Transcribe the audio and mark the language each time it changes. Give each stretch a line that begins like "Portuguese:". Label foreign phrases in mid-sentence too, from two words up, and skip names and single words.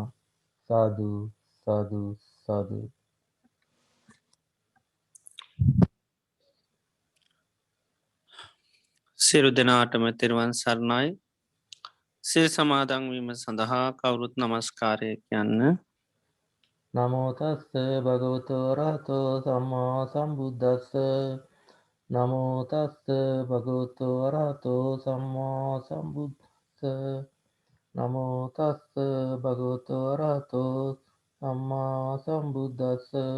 Sinhala: සාදු සාදු සාදු. සිරු දෙනාටම තෙරුවන් සරණයි. සිල් සමාදන්වීම සඳහා කවුරුත් නමස්කාරය කියන්න.
Pali: නමෝ තස්ස භගවතු වරහතෝ සම්මා සම්බුද්දස්ස. නමෝ තස්ස භගවතු වරහතෝ සම්මා සම්බුද්දස්ස. නමෝ තස්ස භගවතු වරහතෝ සම්මා සම්බුද්දස්ස.